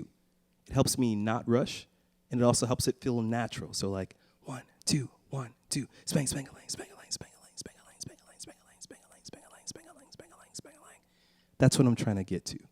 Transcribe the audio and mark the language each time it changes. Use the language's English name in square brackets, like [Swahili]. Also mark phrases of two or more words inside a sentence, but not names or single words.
[English] It helps me not rush, and it also helps it feel natural. So like 1, 2, 1, 2, spang, spang-a-lang, spang-a-lang, spang-a-lang, spang-a-lang, spang-a-lang, spang-a-lang, spang-a-lang, spang-a-lang, spang-a-lang, spang-a-lang, spang-a-lang. That's what I'm trying to get to.